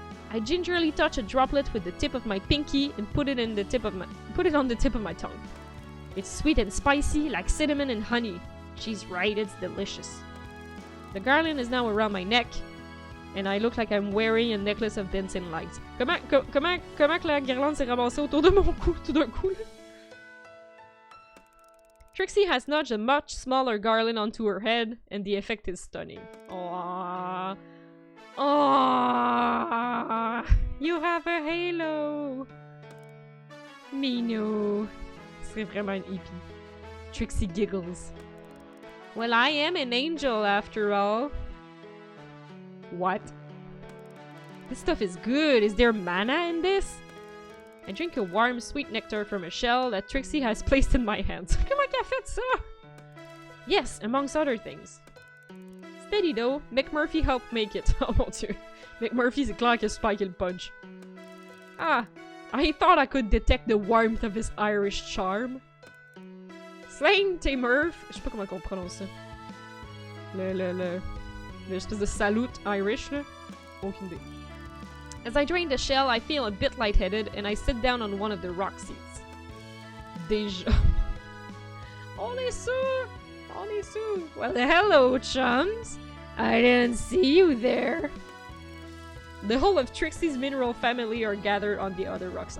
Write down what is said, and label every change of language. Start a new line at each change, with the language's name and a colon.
English: I gingerly touch a droplet with the tip of my pinky and put it on the tip of my tongue. It's sweet and spicy, like cinnamon and honey. She's right, it's delicious. The garland is now around my neck, and I look like I'm wearing a necklace of dancing lights.
French: Comment que la guirlande s'est ramassée autour de mon cou tout d'un coup?
English: Trixie has nudged a much smaller garland onto her head, and the effect is stunning. Aww. Aww. You have a halo. Mino.
French: Ce serait vraiment une hippie.
English: Trixie giggles. Well, I am an angel after all. What? This stuff is good. Is there mana in this? I drink a warm, sweet nectar from a shell that Trixie has placed in my hands.
French: Comment qu'elle a fait ça?
English: Yes, amongst other things. Steady though, McMurphy helped make it.
French: Oh mon dieu. McMurphy, c'est clair qu'il a spiké le punch.
English: Ah, I thought I could detect the warmth of his Irish charm. Slang, t'es Murph.
French: Je sais pas comment on prononce ça. L'espèce de salute Irish, là. Aucune idée.
English: As I drain the shell, I feel a bit lightheaded, and I sit down on one of the rock seats.
French: Déjà. On est sûr! On est sûr!
English: Well, hello, chums! I didn't see you there. The whole of Trixie's mineral family are gathered on the other rocks.